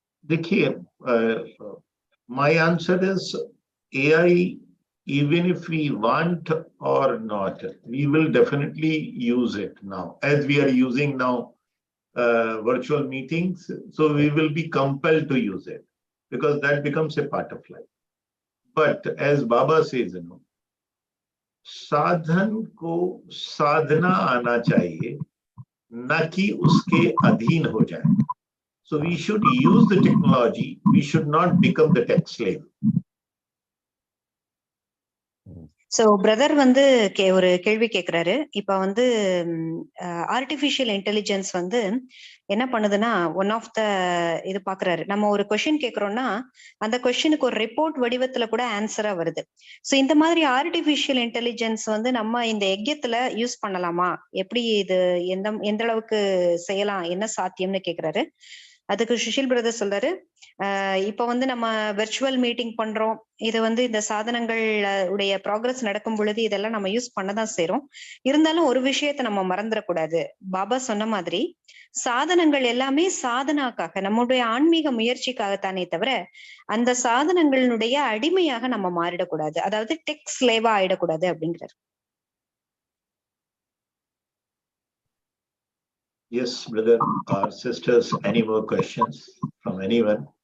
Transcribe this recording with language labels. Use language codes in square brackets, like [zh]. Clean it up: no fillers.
[en] देखिए, my answer is AI, even if we want or not, we will definitely use it now, as we are using now virtual meetings. So we will be compelled to use it because that becomes a part of life. But as Baba says, [hi] साधन को साधना आना चाहिए, न कि उसके अधीन हो जाए. [en] So we should use the technology. We should not become the tech slave. [ta] So brother வந்து ஒரு கேள்வி கேக்குறாரு. இப்ப வந்து ஆர்டிபிஷியல் இன்டெலிஜென்ஸ் வந்து என்ன பண்ணுதுன்னா, ஒன் ஆஃப் த இது பாக்குறாரு. நம்ம ஒரு கொஸ்டின் கேக்குறோம்னா அந்த கொஸ்டினுக்கு ஒரு ரிப்போர்ட் வடிவத்துல கூட ஆன்சரா வருது. சோ இந்த மாதிரி ஆர்டிபிஷியல் இன்டெலிஜென்ஸ் வந்து நம்ம இந்த யஜ்யத்துல யூஸ் பண்ணலாமா? எப்படி இது எந்த அளவுக்கு செய்யலாம், என்ன சாத்தியம்னு கேக்குறாரு. அதுக்கு சுஷில் பிரதர் சொல்றாரு, இப்ப வந்து நம்ம வெர்ச்சுவல் மீட்டிங் பண்றோம். இது வந்து இந்த சாதனங்கள் உடைய ப்ராக்ரஸ் நடக்கும் பொழுது இதெல்லாம் நம்ம யூஸ் பண்ணதான் செய்றோம். இருந்தாலும் ஒரு விஷயத்த நம்ம மறந்துடக்கூடாது. பாபா சொன்ன மாதிரி சாதனங்கள் எல்லாமே சாதனாக்காக, நம்முடைய ஆன்மீக முயற்சிக்காகத்தானே தவிர அந்த சாதனங்களுடைய அடிமையாக நம்ம மாறிடக்கூடாது. அதாவது டெக் ஸ்லேவா ஆயிடக்கூடாது அப்படிங்கிறார். [en] Yes, brother or sisters, any more questions from anyone?